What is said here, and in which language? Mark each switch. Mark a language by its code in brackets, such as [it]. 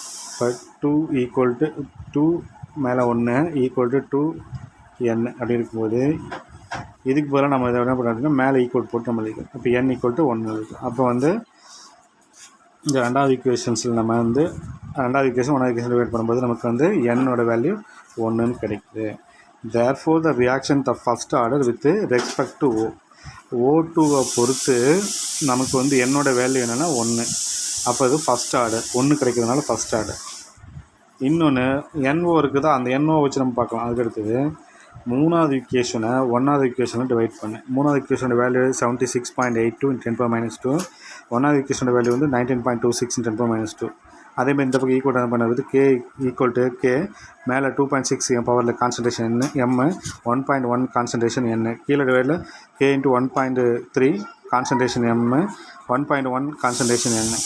[ta] இப்போ 2 equal to 2 மேலே 1 equal to 2n அப்படி இருக்கும்போது இதுக்கு பதிலாக நம்ம இதை என்ன பண்ணுறோம்னா மேலே ஈக்குவல் போட்டு நம்ம எழுதிக்கலாம். இப்போ n ஈக்குவல் டு 1 எழுதிக்கலாம். அப்போ இந்த ரெண்டாவது ஈக்குவேஷன்ஸில் நம்ம ரெண்டாவது ஈக்குவேஷன் ஒன்றாவது ஈக்குவேஷன் டிவைட் பண்ணும்போது நமக்கு n-ஓட வேல்யூ 1ன்னு கிடைக்குது. [en] Therefore the reaction of first order with respect to O2-வை [ta] பொறுத்து நமக்கு n-ஓட வேல்யூ என்னென்னா 1. அப்போ இது ஃபஸ்ட் ஆர்டர் 1 கிடைக்கிறதுனால ஃபஸ்ட் ஆர்டர். இன்னொன்று NO இருக்குதா, அந்த NO வச்சு நம்ம பார்க்கலாம். அதுக்கு அடுத்தது மூணாவது ஈக்குவேஷனை ஒன்றாவது ஈக்குவேஷனை டிவைட் பண்ணு. மூணாவது ஈக்குவேஷனோட வேல்யூ 76.82 × 10⁻². ஒன்றாவது ஈக்குவேஷனோட வேல்யூ 19.26 × 10⁻². அதேமாதிரி இந்த பக்கம் ஈக்குவல் பண்ணுறது k ஈக்குவல் டு k மேலே 2.6 பவரில் கான்சன்ட்ரேஷன் m 1.1 கான்சன்ட்ரேஷன் n கீழே டிவைடில் k × 1.3 concentration m 1.1 concentration n.